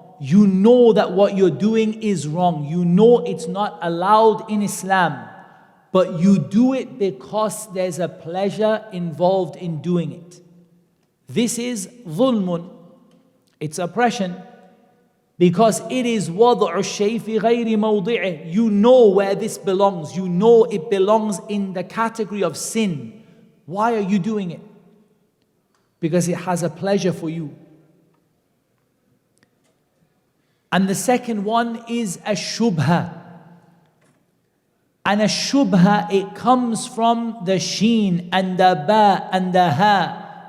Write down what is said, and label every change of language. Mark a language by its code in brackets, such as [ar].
[en] You know that what you're doing is wrong. You know it's not allowed in Islam. But you do it because there's a pleasure involved in doing it. This is dhulmun. It's oppression. Because it is [ar] وَضْعُ الشَّيْءِ فِي غَيْرِ مَوْضِعِهِ. [en] You know where this belongs. You know it belongs in the category of sin. Why are you doing it? Because it has a pleasure for you. And the second one is a shubha. And a shubha, it comes from the sheen and the ba and the ha.